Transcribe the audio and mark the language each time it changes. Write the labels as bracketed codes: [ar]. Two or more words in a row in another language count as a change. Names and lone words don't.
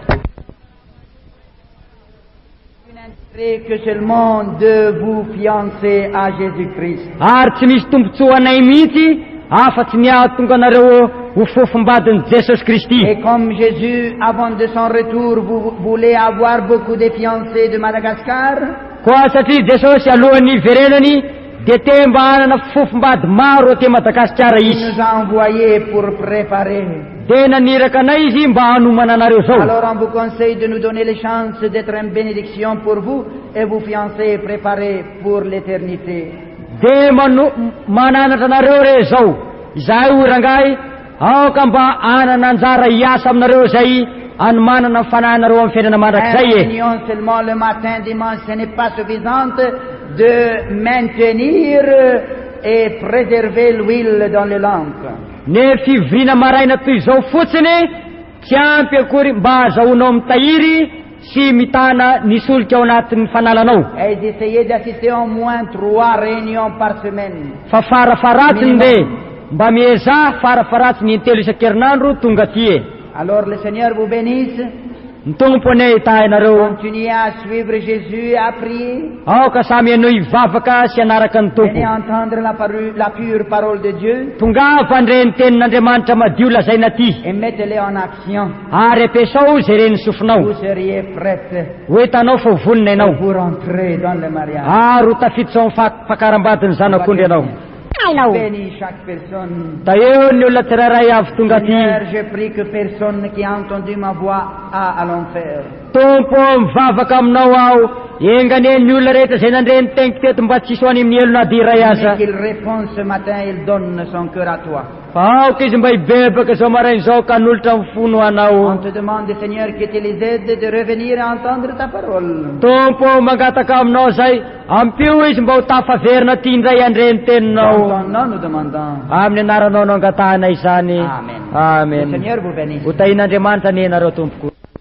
[fr] Une intérêt que seulement de vous fiancer à Jésus-Christ. [mg] Ary tsy misy tombontsoa anay mihitsy afa-tsy ny ahatonga anareo ho fofombadin'i Jesosy Kristy. [fr] Et comme Jésus, avant de son retour, vous voulez avoir beaucoup de fiancés de Madagascar, [mg] Koa satria Jesosy alohan'ny iverenany dia te mba hanana fofombady maro aty Madagasikara [fr] il [mg] izy. [fr] nous a envoyés pour préparer. [mg] Dia naniraka anay izy mba hanomana anareo zao. [fr] Alors on vous conseille de nous donner les chances d'être une bénédiction pour vous et vous fiancés préparés pour l'éternité. [mg] Dia mananatra anareo re zao. Izay ho rangahy aoka mba hanana anjara hiasa aminareo zay anomanana ny fanahinareo amin'ny fiainana mandrakizay [fr] Une e. réunion seulement le matin, dimanche, ce n'est pas suffisante de maintenir et préserver l'huile dans les lampes. [mg] Ne fivirina maraina toy izao fotsiny tsy ampy akory mba azahoanao amin'ny tahiry sy mitana ny solika ao anatin'ny fanalanao. [fr] Et d'essayer d'assister au moins 3 réunions par semaine. [mg] Fa farafaratsiny de mba mieza farafaratsiny intelo isan-kerinandro tonga aty e. [fr] Alors le Seigneur vous bénisse [mg] ny tompony tahinareo [fr] Continuez à suivre Jésus et à prier. [mg] aoka samy eno ivavaka sy anaraka ny tompo [fr] Venez entendre la pure parole de Dieu [mg] tongava an'ireny tenin'Andriamanitra madio lazaina ty [fr] et mettez-les en action. [mg] ary ampiasao zay reny sofinao [fr] Vous seriez prêts [mg] ho hitanao fa ho vonina ianao [fr] pour entrer dans le mariage. [mg] ary ho tafiditra ao amin'ny fakarambadiny zanak'ondry ianao [fr] Bénis chaque personne. [mg] da eo ny olona tsirairay avy tonga ty [fr] Seigneur, je prie que personne qui a entendu ma voix a à l'enfer. [mg] tompo mivavaka aminao aho enganeny ny olona rehetra zay nandreny teniko teto mba tsisy ho any amin'ny elona diray aza [fr] Mais qu'il répond ce matin, il donne son cœur à toi. [mg] fa aoka izy mba hibebaka zao marainy zao ka nolotra mifono anao [fr] On te demande, Seigneur, que tu les aides de revenir à entendre ta parole. [mg] tompo mangataka aminao zay ampio izy mba ho tafaverina ty indray andreny [fr] Dans [mg] teninao [fr] ton nom, nous demandons. [mg] amin'ny anaranao no angatahana izany [fr] Amen. Le [mg] amen [fr] Seigneur vous bénisse. [mg] ho tahin'Andriamanitra ny anareo tompoko